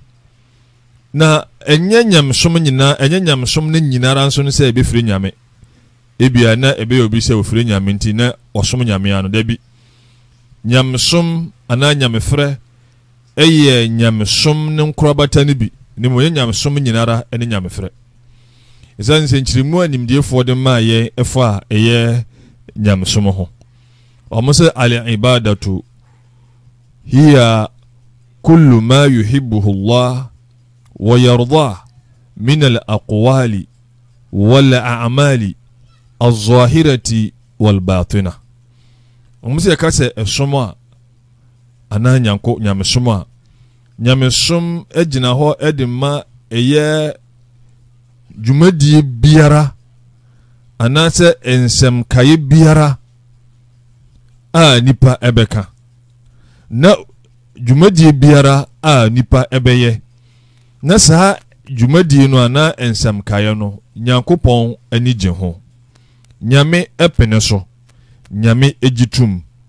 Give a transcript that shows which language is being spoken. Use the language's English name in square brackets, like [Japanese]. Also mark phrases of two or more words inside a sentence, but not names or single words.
[Akan] na ɛnyɛ nyamsom nyinaa ɛnyɛ nyamsom ne nyinara nso no sɛ ɛbɛfiri nyame ebia na ɛbɛyɛ obi sɛ ofiri nyame nti na ɔsom nyame ano da bi nyamsom anaa nyamefrɛ ɛyɛ nyamsom ne nkorabata no bi ne mo yɛ nyamsom nyinara ɛne nyamefrɛ ɛsan sɛ nkyirimu a nimdiefoɔ de maa yɛn ɛfa a ɛyɛ nyamsom ho ɔmo sɛ al-ibadatu [Arabic] هي كل ما يحبه الله ويرضاه من الأقوال والأعمال الظاهرة والباطنة [Akan] ɔmo sɛ ka sɛ ɛsom a anaa nyamesom a nyamesom egyina hɔ ɛde ma ɛyɛ dwumadie biara anaasɛ ensɛm kaye biara a nipa ɛbɛka na dwumadie biara a nipa ɛbɛyɛ na saa dwumadie no anaa ensɛm kaye no nyankopɔn ani gye ho nyame ɛpene so nyame egitum